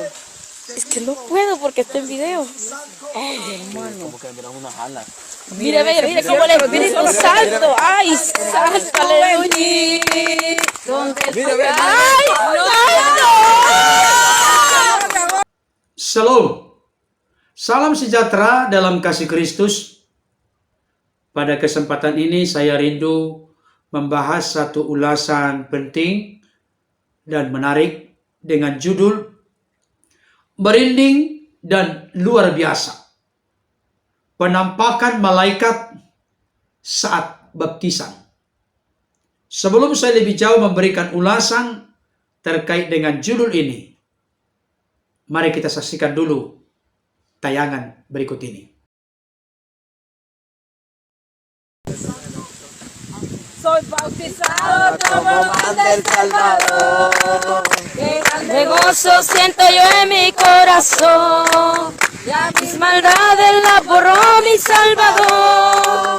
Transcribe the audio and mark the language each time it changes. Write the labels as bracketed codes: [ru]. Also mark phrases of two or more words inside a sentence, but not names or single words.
[es] Es que no puedo porque está en video. Ay, hermano. Como que miran unas alas. Mire, mire como el Espíritu Santo. ¡Ay, santo, aleluya! ¡Ay, santo! [id] Shalom. Salam sejahtera dalam kasih Kristus. Pada kesempatan ini saya rindu membahas satu ulasan penting dan menarik dengan judul Merinding dan Luar Biasa. Penampakan malaikat saat baptisan. Sebelum saya lebih jauh memberikan ulasan terkait dengan judul ini, mari kita saksikan dulu tayangan berikut ini. [es] Soy bautizado como manda el Salvador. De gozo siento yo en mi corazón. Ya mis maldades la borró mi Salvador.